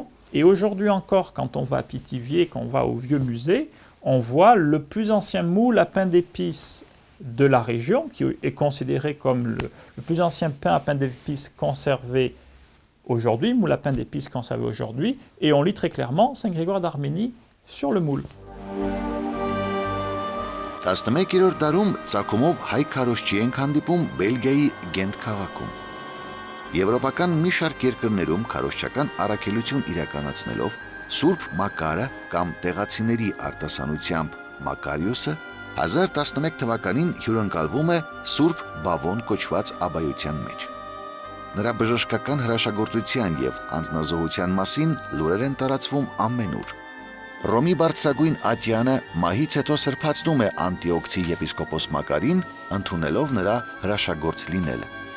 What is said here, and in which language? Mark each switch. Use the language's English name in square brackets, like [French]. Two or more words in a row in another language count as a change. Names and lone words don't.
[French] Et aujourd'hui encore, quand on va à Pithiviers, quand on va au vieux musée, on voit le plus ancien moule à pain d'épices de la région, qui est considéré comme le plus ancien pain à pain d'épices conservé aujourd'hui, moule à pain d'épices conservé aujourd'hui, et on lit très clairement Saint Grégoire d'Arménie sur le moule. [Armenian] 11-րդ դարում ծագումով հայ քարոզչի են հանդիպում Բելգիայի Գենտ քաղաքում։ Եվրոպական մի շարք երկրներում քարոզչական առաքելություն իրականացնելով Սուրբ Մակարը կամ տեղացիների արտասանությամբ Մակարիոսը 1011 թվականին հյուրընկալվում է Սուրբ Բավոն կոչված աբայության մեջ։ Նրա բժշկական հրաշագործության եւ անձնազոհության մասին լուրեր են տարածվում ամենուր։ Ռոմի բարձրագույն ատյանը մահից հետո սրբացնում է Անտիոքցի եպիսկոպոս Մակարին, ընդունելով նրա հրաշագործ լինելը։